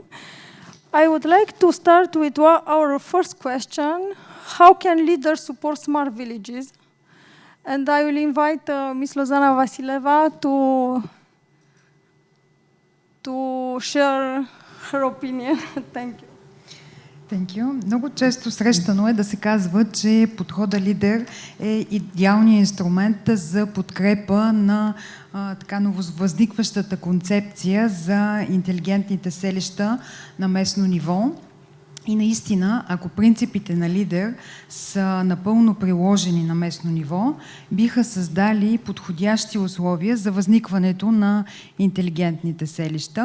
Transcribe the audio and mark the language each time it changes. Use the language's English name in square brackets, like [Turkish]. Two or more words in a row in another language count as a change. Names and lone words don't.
[English] I would like to start with our first question. How can leaders support smart villages? And I will invite Ms. Lozana Vasileva to share her opinion. Thank you. Thank you. [Bulgarian] Много често срещано е да се казва, че подхода лидер е идеалният инструмент за подкрепа на така нововъзникващата концепция за интелигентните селища на местно ниво. И наистина, ако принципите на лидер са напълно приложени на местно ниво, биха създали подходящи условия за възникването на интелигентните селища.